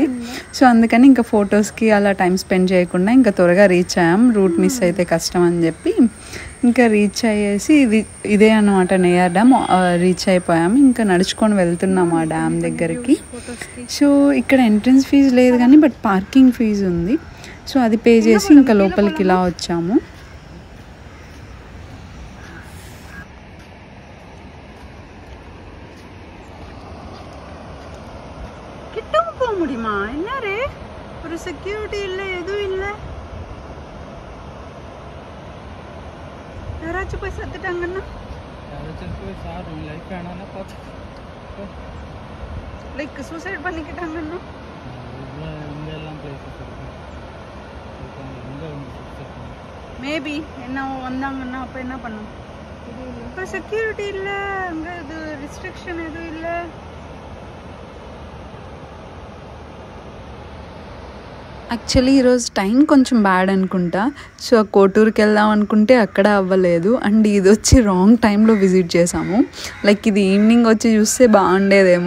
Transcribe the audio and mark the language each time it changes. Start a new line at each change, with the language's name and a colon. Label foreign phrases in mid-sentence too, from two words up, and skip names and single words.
Telugu: సో అందుకని ఇంకా ఫొటోస్కి అలా
English: time spend
Telugu: చేయకుండా ఇంకా త్వరగా రీచ్ అయ్యాం,
English: route miss
Telugu: అయితే కష్టం అని చెప్పి ఇంకా రీచ్ అయ్యేసి ఇదే అన్నమాట నెయ్యార్ డ్యామ్. రీచ్ అయిపోయాము, ఇంకా నడుచుకొని వెళ్తున్నాము ఆ డ్యామ్ దగ్గరికి. సో ఇక్కడ
English: entrance fees
Telugu: లేదు కానీ
English: but parking fees
Telugu: ఉంది. సో అది పే చేసి ఇంకా లోపలికి ఇలా వచ్చాము.
Tamil: கிட்டவும் போக முடியுமா? என்ன ரே, ஒரு செக்யூரிட்டி இல்லை, எதுவும் இல்லை. யாராச்சும் போய் செத்துட்டாங்கன்னா
English: like suicide
Tamil: பண்ணிக்கிட்டாங்கன்னா மேபி என்ன வந்தாங்கன்னா அப்போ என்ன பண்ணும்? அப்புறம் செக்யூரிட்டி இல்லை, அங்கே இது ரிஸ்ட்ரிக்ஷன் எதுவும் இல்லை.
Telugu: యాక్చువల్లీ ఈరోజు టైం కొంచెం బ్యాడ్ అనుకుంటా. సో కోటూరుకి వెళ్దాం అనుకుంటే అక్కడ అవ్వలేదు. అండ్ ఇది వచ్చి రాంగ్ టైంలో విజిట్ చేసాము. లైక్ ఇది ఈవినింగ్ వచ్చి చూస్తే బాగుండేదేమో.